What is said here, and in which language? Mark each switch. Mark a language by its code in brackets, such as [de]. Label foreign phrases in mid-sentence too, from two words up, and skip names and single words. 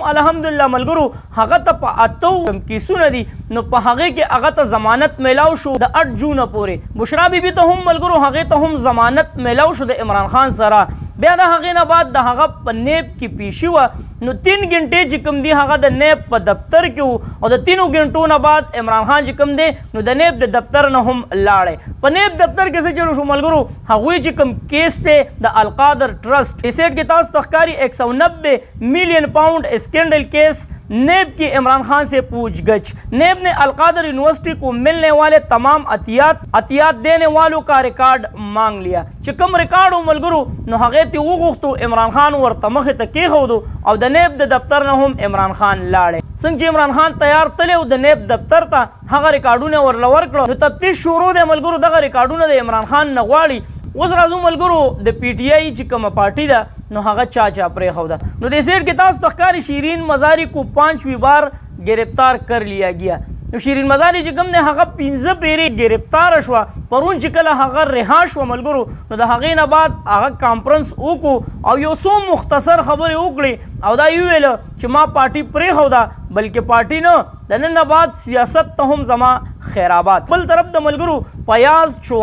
[ps] الحمدلله ملګرو هغه ته په 8 کیسونه دي نو په هغې کې هغه ته ضمانت میلاو شو د 8 جونه پورې بشرا بیبي ته هم ملګرو هغې ته هم ضمانت میلاو شو د عمران خان سره بیا د هغې نه بعد د هغه په نیب کې پیشي وه نو 3 غنټې چې کوم دي هغه د نیب په دفتر کې وو او د 3 غنټو نه بعد عمران خان چې کوم دی نو د نیب د دفتر نه هم لاړی په نیب دفتر کې څه چلو شو ملګرو هغوی چې کوم کیس دی د القادر ټرسٹ سیټ کې تاسو ته ښکاري [ur] 190 ملین پاؤنڈ اسکینڈل کیس نیب کی عمران خان سے پوچھ گچھ نیب نے القادر یونیورسٹی کو ملنے والے تمام عطیات دینے والوں کا ریکارڈ مانگ لیا [ps] چې کوم ریکارډ و ملګرو نو هغې ته وغوښتو عمران خان ورته مخې ته کېښودو او د نیب د دفتر نه هم عمران خان لاړی څنګه چې عمران خان تیار تللی و د نیب دفتر ته هغه ریکارډونه ورله ورکړه نو تفتیش شروع دی ملګرو دغه ریکارډونه د عمران خان نه غواړي اوس راځو ملګرو د پی ټی آی چې کومه پارټي ده نو هغه چا پرېښوده نو دې سیټ کې تاسو ته ښکاري [ur] شیرین مزاری کو 5ویں بار گرفتار کر لیا گیا [ps] نو شیرین مزاری چې کوم دی هغه 15 پیرې گرفتاره شوه پرون چې کله هغه رها شوه ملګرو نو د هغې نه بعد هغه کانفرنس وکړو او یو څو مختصر خبرې وکړې او دا یې وویله چې ما پارټي پرېښوده بلکې پارټي نه د نن نه بعد سیاست ته هم زما خیر آباد بل طرف د ملګرو پیاز